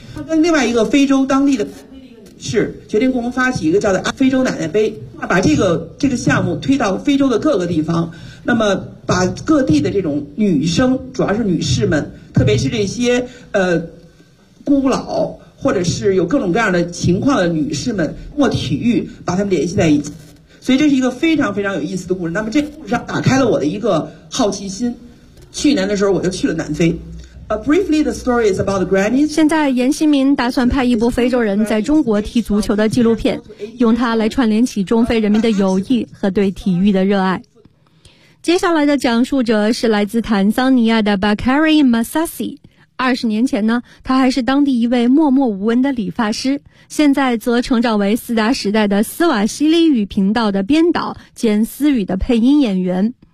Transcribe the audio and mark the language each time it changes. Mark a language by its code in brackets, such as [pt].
[zh] 他跟另外一个非洲当地的是决定共同发起一个叫做非洲奶奶杯，把这个项目推到非洲的各个地方，那么把各地的这种女生，主要是女士们，特别是这些孤老或者是有各种各样的情况的女士们，通过体育把她们联系在一起。所以这是一个非常非常有意思的故事。那么这故事打开了我的一个好奇心，去年的时候我就去了南非。 [en] Briefly, the story is about the grannies. [zh] 现在严新民打算拍一部非洲人在中国踢足球的纪录片，用它来串联起中非人民的友谊和对体育的热爱。接下来的讲述者是来自坦桑尼亚的 Bakari Masasi。 20年前呢，他还是当地一位默默无闻的理发师，现在则成长为四大时代的斯瓦西里语频道的编导兼私语的配音演员。